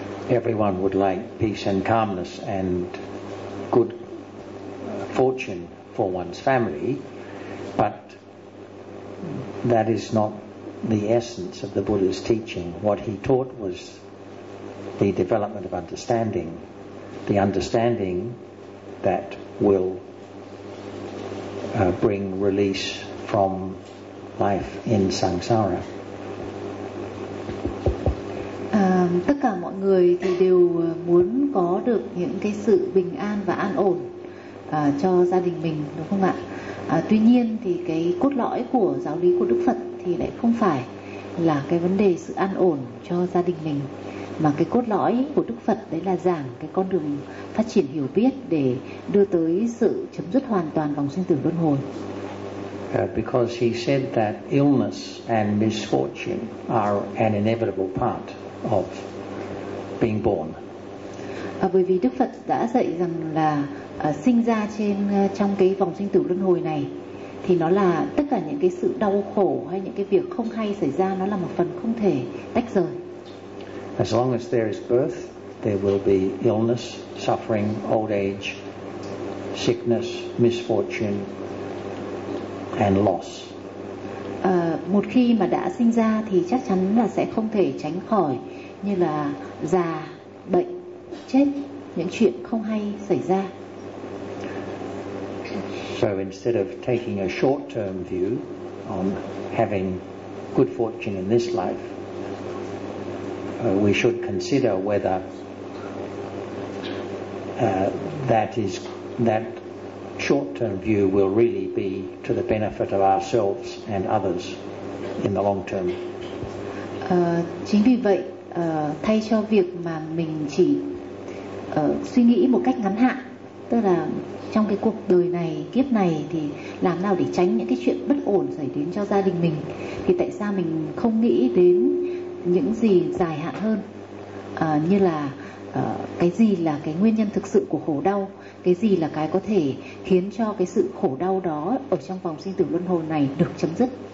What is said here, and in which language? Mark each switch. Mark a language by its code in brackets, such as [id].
[en] Everyone would like peace and calmness and good fortune for one's family, but that is not the essence of the Buddha's teaching. What he taught was the development of understanding, the understanding that will bring release from life in samsara. [vi] Tất cả mọi người thì đều muốn có được những cái sự bình an và an ổn cho gia đình mình, đúng không ạ? Tuy nhiên thì cái cốt lõi của giáo lý của Đức Phật thì lại không phải là cái vấn đề sự an ổn cho gia đình mình, mà cái cốt lõi của Đức Phật đấy là giảng cái con đường phát triển hiểu biết để đưa tới sự chấm dứt hoàn toàn vòng sinh tử luân hồi. [en] Because he said that illness and misfortune are an inevitable part of being born. [vi] Bởi vì Đức Phật đã dạy rằng là sinh ra trên trong cái vòng sinh tử luân hồi này thì nó là tất cả những cái sự đau khổ hay những cái việc không hay xảy ra, nó là một phần không thể tách rời. [en] As long as there is birth, there will be illness, suffering, old age, sickness, misfortune and loss. [vi] Một khi mà đã sinh ra thì chắc chắn là sẽ không thể tránh khỏi như là già, bệnh, chết, những chuyện không hay xảy ra. [en] So instead of taking a short-term view on having good fortune in this life, we should consider whether that short-term view will really be to the benefit of ourselves and others in the long term. [vi] Chính vì vậy, thay cho việc mà mình chỉ suy nghĩ một cách ngắn hạn, tức là trong cái cuộc đời này, kiếp này thì làm nào để tránh những cái chuyện bất ổn xảy đến cho gia đình mình, thì tại sao mình không nghĩ đến những gì dài hạn hơn, như là cái gì là cái nguyên nhân thực sự của khổ đau, cái gì là cái có thể khiến cho cái sự khổ đau đó ở trong vòng sinh tử luân hồi này được chấm dứt.